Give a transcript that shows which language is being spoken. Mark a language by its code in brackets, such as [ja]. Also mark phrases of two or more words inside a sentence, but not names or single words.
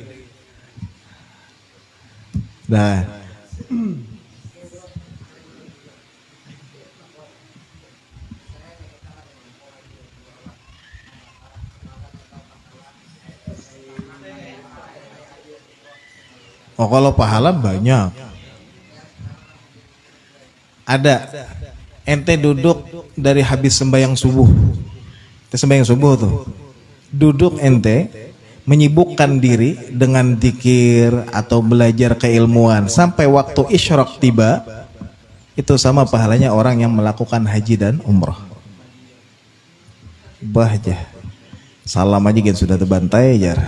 [id] Dah. Oh kalau pahala banyak. Ada. Ente duduk dari habis sembahyang subuh. Ente sembahyang subuh tuh. Duduk ente menyibukkan diri dengan zikir atau belajar keilmuan sampai waktu isyraq tiba, itu sama pahalanya orang yang melakukan haji dan umroh. Bahja. [bjn] Salam aja gitu sudah terbantai jar.